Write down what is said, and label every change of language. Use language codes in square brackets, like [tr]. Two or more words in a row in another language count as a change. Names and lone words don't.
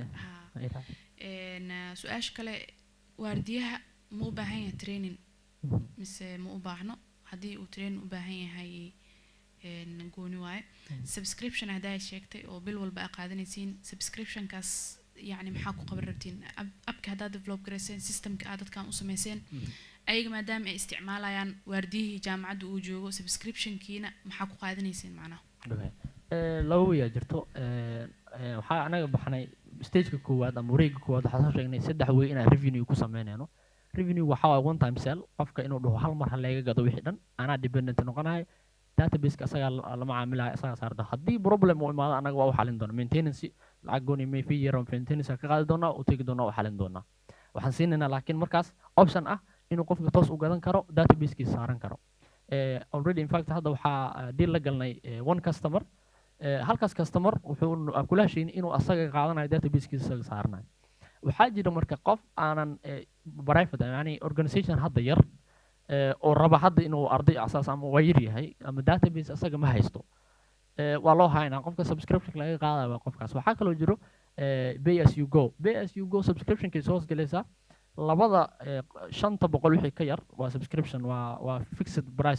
[so] su-aasha kale waardiyaha ma u baahan yahay training mise ma u baahno haddii uu training u baahan yahay gooni waaye subscription haddaa sheegtay oo bil walba aa qaadanaysiin subscriptionkaas يعني maxaa ku qaban rabtiin abka haddaad develop garayseen systemka aad dadkan u samayseen ayaga maadaama ay isticmaalayaan waardiyihii jaamacadda uu joogo subscriptionkiina maxaa ku qaadanayseen macnaha laba way jirto waxaa anaga baxnay stageka koowaad ama wareegga koowaad waxaa soo sheegnay 3 way inaan revenue ku sameynayno revenue waxaa waaye [en] one time sell [so] qofka inuu dhaho hal mar laga gado wixii dhan anaa dependent noqonahay database asaga lama caamilahay asaga saarda haddii problem uu imaado anaga waa u xalin doona maintenance lacag gooni may fi yar maintenance ka qaadi doona oo tagi doona oo xalin doona waxaan siinaynaa laakiin markaas option ah inuu qofka toos u gadan karo database-kiisa saaran karo [en] already in fact [so] hadda waxaa deal la galnay [en] one customer [so] halkaas customer wuxuu kula heshiin inuu asaga qaadanayo databasekiisa isaga saaranayo waxaa jira marka qof aanan private yani organization hadda yar oo raba hadda inuu arday asaas ama wayr yahay ama database asaga ma haysto waa loo haynaa qofka subscription laga qaadayo waa qofkaas waxaa kaloo jiro [en] pay as you go [so] subscriptionkiisa hoos galaysaa labada 500 wixii ka yar waa subscription waa [en] fixed price